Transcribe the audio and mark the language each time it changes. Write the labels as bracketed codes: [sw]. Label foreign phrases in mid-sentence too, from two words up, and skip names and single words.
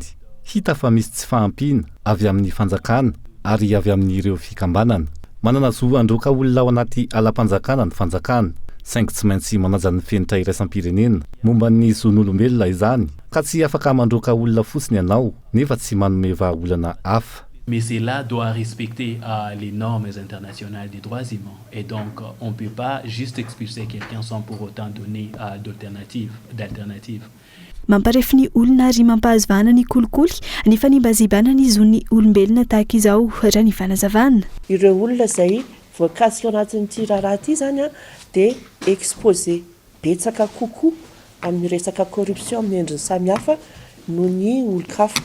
[mg] Hita fa misy tsy fahampiana avy amin'ny fanjakana ary avy amin'ireo fikambanana. Manana zo androka olona ao anaty alam-panjakana ny fanjakana, saingy tsy maintsy manaja ny fenitra iraisam-pirenena momba ny zon'olombelona izany, ka tsy afaka mandroka olona fotsiny ianao nefa tsy manome vahaolana hafa. [fr] Mais cela doit respecter les normes internationales des droits humains. Et donc, on ne peut pas juste expulser quelqu'un sans pour autant donner d'alternatives. [mg] Mamparefy ny olona ary mampahazavana ny kolikoly ny fanimbazibana ny zon'ny olombelona tahaka izao raha ny fanazavana. Ireo olona izay voankatsika anatin'ity raharaha ity zany dia exposé betsaka kokoa amin'ny resaka corruption amin'ny endriny samihafa noho ny olon-kafa.